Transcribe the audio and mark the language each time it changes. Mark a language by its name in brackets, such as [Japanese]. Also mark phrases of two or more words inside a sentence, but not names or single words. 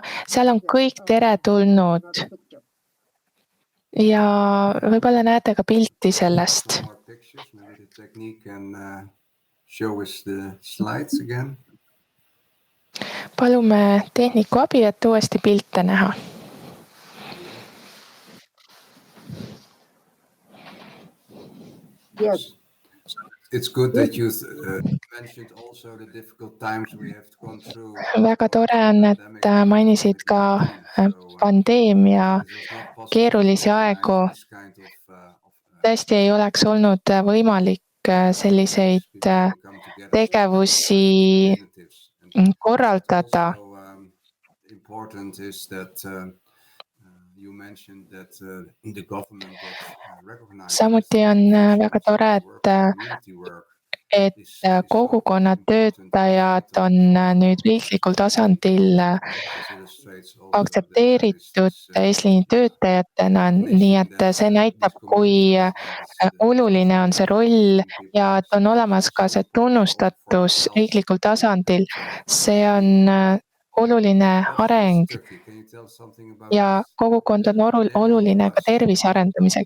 [Estonian] Seal on kõik teretulnud. Ja võib-olla näete ka pilti sellest. Palume tehniku abi, et uuesti pilte näha. [English] Yes. It's good that you mentioned also the difficult times we have gone through. [Estonian] Väga tore on, et mainisid ka pandeemia keerulisi aegu. Tõesti ei oleks olnud võimalik selliseid tegevusi korraldada. [English] important is that you mentioned that the government that recognizes [Estonian] samuti on väga tore, [English] community work [Estonian] et kogukonna töötajad on nüüd riiklikul tasandil [English] this illustrates also that [Estonian] aktsepteeritud eesliini töötajatena, nii et see näitab, kui oluline on see roll ja et on olemas ka see tunnustatus riiklikul tasandil. See on oluline areng ja kogukond on oluline ka tervise arendamiseks.